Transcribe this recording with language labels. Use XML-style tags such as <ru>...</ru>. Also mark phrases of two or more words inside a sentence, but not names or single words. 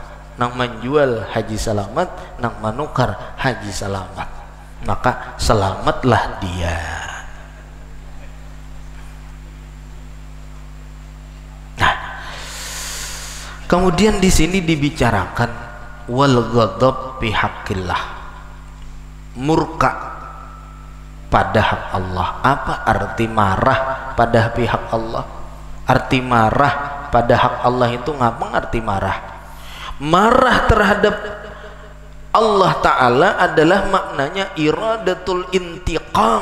<bjn>Nang menjual haji selamat, nang menukar haji selamat. Maka selamatlah dia. Nah, kemudian di sini dibicarakan</bjn> <ar>والغضب في حق الله,</ar> <bjn>murka pada hak Allah. Apa arti marah pada pihak Allah? Arti marah pada hak Allah itu ngapeng arti marah? Marah terhadap Allah Ta'ala adalah maknanya</bjn> <ar>إرادة الانتقام.</ar>